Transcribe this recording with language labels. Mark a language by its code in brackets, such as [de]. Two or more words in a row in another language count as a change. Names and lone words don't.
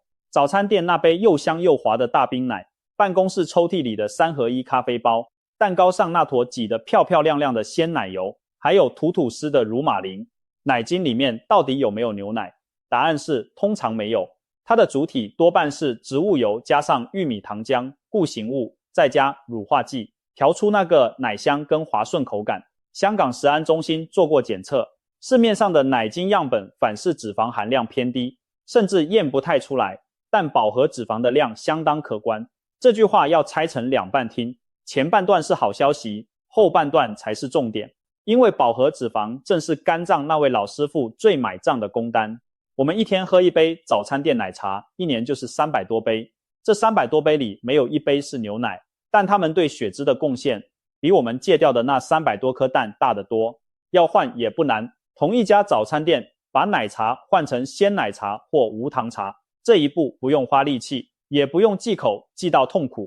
[zh] 早餐店那杯又香又滑的大冰奶，辦公室抽屜裡的3合1咖啡包，蛋糕上那坨擠得漂漂亮亮的鮮奶油，還有吐吐司的乳馬鈴。奶精裡面到底有沒有牛奶？答案是通常沒有，它的主體多半是植物油加上玉米糖漿、固形物，再加乳化劑，調出那個奶香跟滑順口感。香港食安中心做過檢測，市面上的奶精樣本反式脂肪含量偏低，甚至驗不太出來，但飽和脂肪的量相當可觀。這句話要拆成2半聽，前半段是好消息，後半段才是重點。因為飽和脂肪正是肝臟那位老師傅最買賬的工單。我們一天喝一杯早餐店奶茶，一年就是300多杯。這300多杯裡沒有一杯是牛奶，但它們对血脂的貢獻比我們戒掉的那300多顆蛋大得多。要換也不難，同一家早餐店把奶茶換成鮮奶茶或無糖茶，這一步不用花力氣，也不用忌口忌到痛苦。